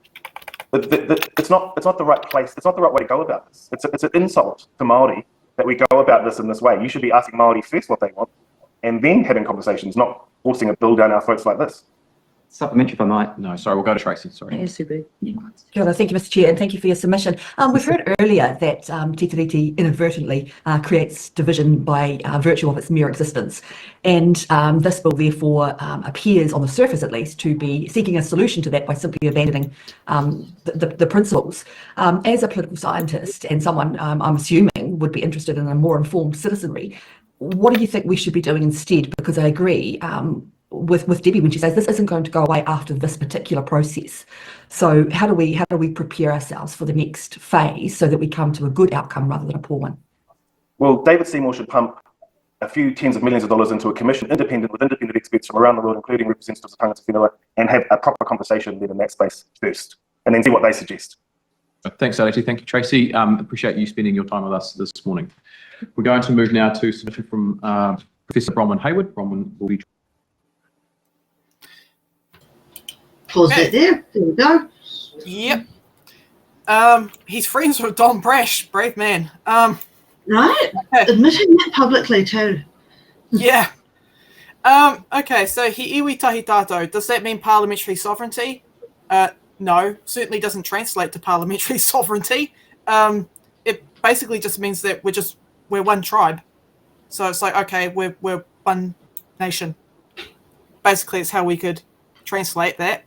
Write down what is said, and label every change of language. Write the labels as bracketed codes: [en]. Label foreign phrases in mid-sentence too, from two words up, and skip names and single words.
[en] It's not the right place. It's not the right way to go about this. It's an insult to Māori that we go about this in this way. You should be asking Māori first what they want, and then having conversations, not forcing a bill down our throats like this. Supplementary if I might. No, sorry, we'll go to Tracy. Sorry. Yes, Subu. [mi] Kia ora, [en] thank you, Mr. Chair, and thank you for your submission. We've heard earlier that [mi] te tiriti [en] inadvertently creates division by virtue of its mere existence. And this bill therefore appears, on the surface at least, to be seeking a solution to that by simply abandoning the principles. As a political scientist and someone I'm assuming would be interested in a more informed citizenry, what do you think we should be doing instead? Because I agree with Debbie when she says this isn't going to go away after this particular process. So how do we prepare ourselves for the next phase so that we come to a good outcome rather than a poor one? Well, David Seymour should pump a few tens of millions of dollars into a commission with independent experts from around the world, including representatives of [mi] tangata whenua, [en] and have a proper conversation then in that space first, and then see what they suggest. Thanks, Areti. Thank you, Tracy. Appreciate you spending your time with us this morning. We're going to move now to submission from Professor Bronwyn Hayward. Bronwyn will be... Pause it there. There we go. Yep. He's friends with Don Brash, brave man. Right. Okay. Admitting that publicly too. Yeah. Okay, so [mi] he iwi tahi tātou. [en] Does that mean parliamentary sovereignty? No, certainly doesn't translate to parliamentary sovereignty. It basically just means that we're one tribe. So it's like, okay, we're one nation. Basically, it's how we could translate that.